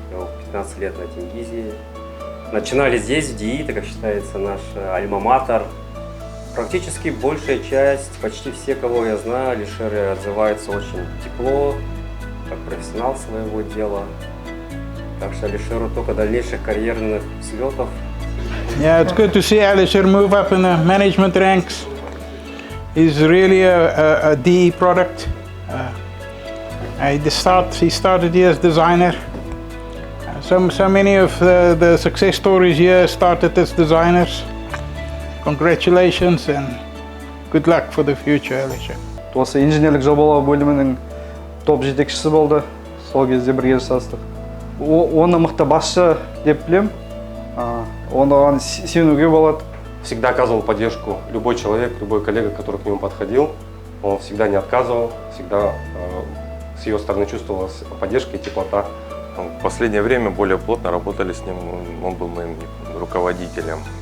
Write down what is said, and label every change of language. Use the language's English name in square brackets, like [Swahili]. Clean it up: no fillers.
[Russian] Я 15 лет на Тенгизе. Начинали здесь, в ДИИ, так как считается наш альма-матер. Практически большая часть, почти все, кого я знаю, Алишер отзывается очень тепло, как профессионал своего дела. Так что Алишеру только дальнейших карьерных взлетов. [English] Yeah, it's good to see Alisher move up in the management ranks. He's really a DE product. He started here as designer. So many of the success stories here started as designers. Congratulations and good luck for the future, Alisher. [Kazakh] Осы инженерлік жобалау бөлімінің топ жетекшісі болды. Сол кезде бірге жасастық. Оны мықты басшы деп білем. Оған сенуге болады. [Russian] Всегда оказывал поддержку любой человек, любой коллега, который к нему подходил. Он всегда не отказывал, всегда с его стороны чувствовалась поддержка и теплота. В последнее время более плотно работали с ним, он был моим руководителем.